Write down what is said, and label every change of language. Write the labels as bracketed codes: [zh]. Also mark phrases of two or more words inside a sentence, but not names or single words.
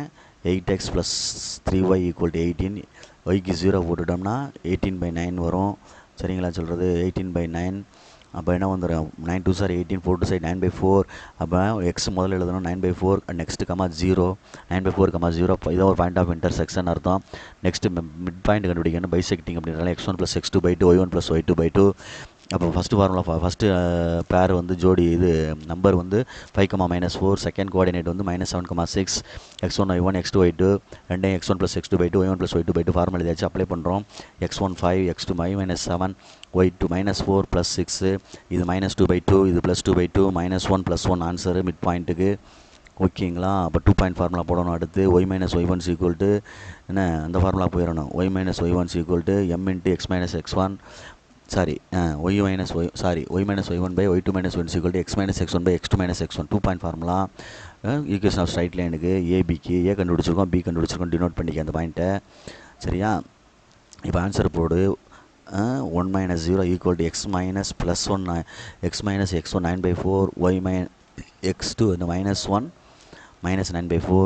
[ta] 8x + 3y = 18. ஒய்க்கு 0 போட்டுட்டோம்னா 18/9 வரும். சரிங்களா சொல்கிறது? 18/9. அப்போ என்ன வந்துடும், 9 2 சார் 18, 4 2 சார் 9/4. அப்போ எக்ஸ் முதல்ல எழுதணும் 9/4, நெக்ஸ்ட்டு 0, 9/4, 0. இதான் ஒரு [en] point of intersection [ta] அர்த்தம். [en] next mid point [ta] கண்டுபிடிக்கணும், பைசெக்டிங் அப்படின்றனால x1 + x2/2, y1 + y2/2. அப்போ [en] first pair [ta] வந்து ஜோடி இது நம்பர் வந்து 5, -4. [en] second coordinate [ta] வந்து -7, 6. x1 y1 x2 y2 ரெண்டையும் x1 + x2/2, y1 + y2/2 ஃபார்முலா எழுதியாச்சு. அப்ளை பண்ணுறோம். x1 5, x2 -7, y2 -4 + 6. இது -2/2, இது +2/2, -1 + 1 [en] answer mid pointukku. [ta] ஓகேங்களா? அப்போ [en] 2 point formula [ta] போடணும். அடுத்து y - y1 = என்ன, அந்த ஃபார்முலா போயிடணும். y - y1 = m × x - x1. y - y1/y2 - y1 x - x1/x2 - x1. [en] 2 point formula equation of straight lineukku [ta] ஏபிக்கு ஏ கண்டுபிடிச்சிருக்கோம், பி கண்டுபிடிச்சிருக்கோம். டினோட் பண்ணிக்க அந்த பாயிண்ட்டை. சரியா? இப்போ ஆன்சர் போடு. 1 - 0 = x - +1 x - x1 9/4, y - x2 இந்த -1 -9/4.